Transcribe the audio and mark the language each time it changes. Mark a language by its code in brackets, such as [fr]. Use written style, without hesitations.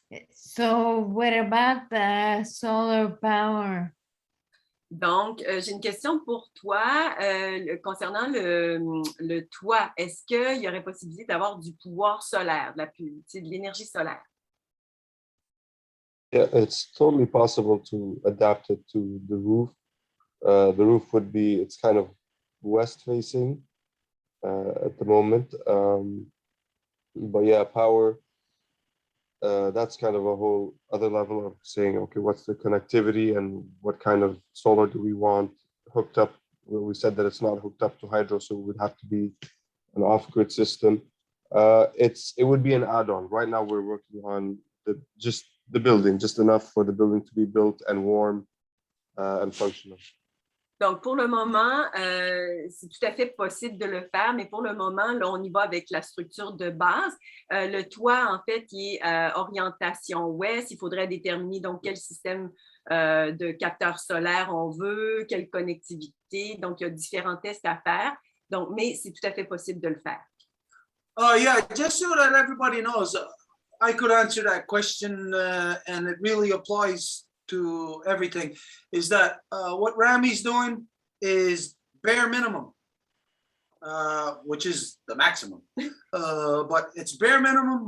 [en] So what about the solar power? [fr] Donc, j'ai une question pour toi concernant le toit. Est-ce qu'il y aurait possibilité d'avoir du pouvoir solaire, de l'énergie solaire? [en] Yeah, it's totally possible to adapt it to the roof. The roof would be, it's kind of west facing at the moment. But yeah, power, that's kind of a whole other level of saying, okay, what's the connectivity and what kind of solar do we want hooked up? Well, we said that it's not hooked up to hydro, so it would have to be an off-grid system. It would be an add-on. Right now, we're working on just the building, just enough for the building to be built and warm and functional. [fr] Donc, pour le moment, c'est tout à fait possible de le faire, mais pour le moment, là, on y va avec la structure de base. Le toit, en fait, il est orientation ouest. Il faudrait déterminer donc quel système de capteurs solaires on veut, quelle connectivité. Donc, il y a différents tests à faire. Donc, mais c'est tout à fait possible de le faire. [en] Yeah, just so that everybody knows, I could answer that question, and it really applies to everything, is that what Rami's doing is bare minimum, which is the maximum, but it's bare minimum.